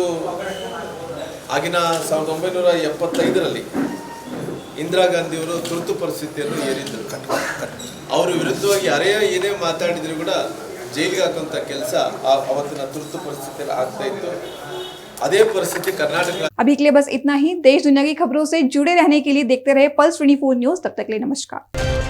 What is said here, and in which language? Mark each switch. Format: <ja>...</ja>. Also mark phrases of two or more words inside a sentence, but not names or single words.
<kn>ಯಾಕಂದರೆ ಇವತ್ತು ಆಗಿನ 1975ರಲ್ಲಿ ಇಂದಿರಾ ಗಾಂಧಿಯವರು ತುರ್ತು ಪರಿಸ್ಥಿತಿಯನ್ನು ಹೇರಿದ್ರು. ಅವರ ವಿರುದ್ಧವಾಗಿ ಯಾರೇ ಏನೇ ಮಾತಾಡಿದ್ರು ಕೂಡ ಜೈಲಿಗೆ ಹಾಕುವಂಥ ಕೆಲಸ ಅವತ್ತಿನ ತುರ್ತು ಪರಿಸ್ಥಿತಿಯಲ್ಲಿ ಆಗ್ತಾ ಇತ್ತು. ಅದೇ ಪರಿಸ್ಥಿತಿ ಕರ್ನಾಟಕ।</kn> <hi>अभी के लिए बस इतना ही। देश दुनिया की खबरों से जुड़े रहने के लिए देखते रहे पल्स 24 न्यूज। तब तक के लिए नमस्कार।</hi>